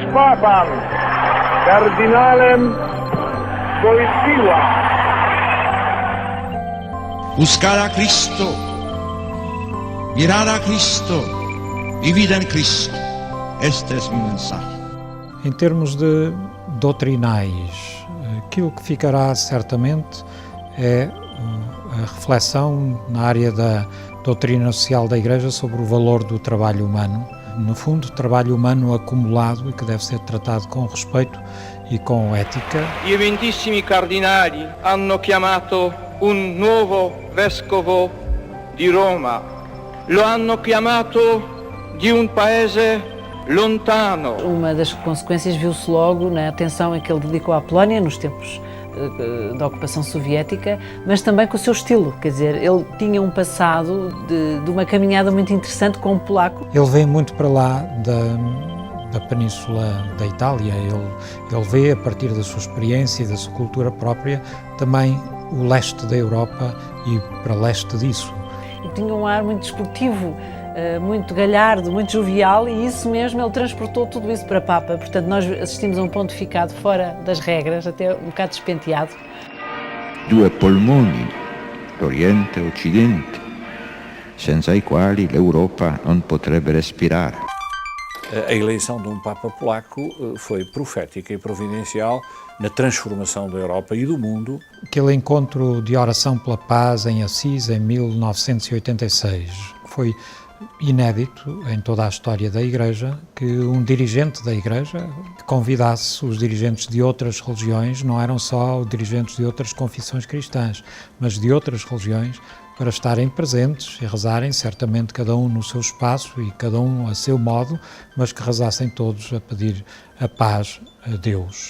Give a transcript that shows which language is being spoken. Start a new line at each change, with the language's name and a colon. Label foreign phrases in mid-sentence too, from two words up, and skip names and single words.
Latin: Papam, Cardinalem Wojtyła.
Spanish: Buscar a Cristo, mirar a Cristo, vivir en Cristo. Este es mi mensaje.
Portuguese: Em termos de doutrinais, aquilo que ficará certamente é a reflexão na área da doutrina social da Igreja sobre o valor do trabalho humano. No fundo, trabalho humano acumulado e que deve ser tratado com respeito e com ética.
Italian: I eminentissimi cardinali hanno chiamato un nuovo vescovo di Roma. Lo hanno chiamato di un paese lontano.
Portuguese: Uma das consequências viu-se logo na atenção em que ele dedicou à Polónia nos tempos da ocupação soviética, mas também com o seu estilo, quer dizer, ele tinha um passado de uma caminhada muito interessante com o polaco. Ele vem muito para lá da península da Itália, ele vê a partir da sua experiência e da sua cultura própria também o leste da Europa e para leste disso. E tinha um ar muito desportivo, muito galhardo, muito jovial, e isso mesmo ele transportou tudo isso para Papa. Portanto, nós assistimos a um pontificado fora das regras, até um bocado despenteado.
Italian: Due polmoni, l'Oriente e l'Occidente, senza i quali l'Europa non potrebbe respirare.
Portuguese: A eleição de um Papa polaco foi profética e providencial na transformação da Europa e do mundo. Aquele encontro de oração pela paz em Assis em 1986 foi inédito em toda a história da Igreja, que um dirigente da Igreja convidasse os dirigentes de outras religiões, não eram só os dirigentes de outras confissões cristãs, mas de outras religiões, para estarem presentes e rezarem, certamente cada um no seu espaço e cada um a seu modo, mas que rezassem todos a pedir a paz a Deus.